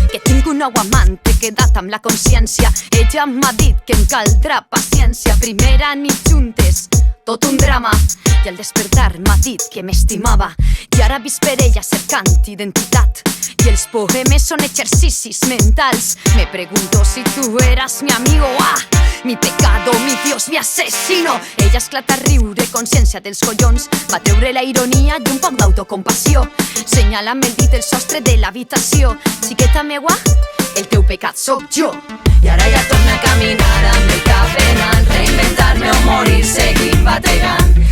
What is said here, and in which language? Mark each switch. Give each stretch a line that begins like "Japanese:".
Catalan: Que tinc un nou amant, he quedat amb la consciència. Ella m'ha dit que em caldrà paciència. Primera nit juntes, tot un drama. I al despertar m'ha dit que m'estimava. I ara visc per ella cercant identitat. I els poemes són exercicis mentals.
Spanish: Me pregunto si tu eras mi amigo. Mi pecado, mi Dios, mi asesino.
Catalan: Ella esclata a riure, consciència dels collons. Va treure la ironia i un poc d'autocompassió. Senyala amb el dit el sostre de l'habitació. Xiqueta meua, el teu pecat sóc jo. I ara ja torna a caminar amb el cap ben alt. Reinventar-me o morir seguim bategant.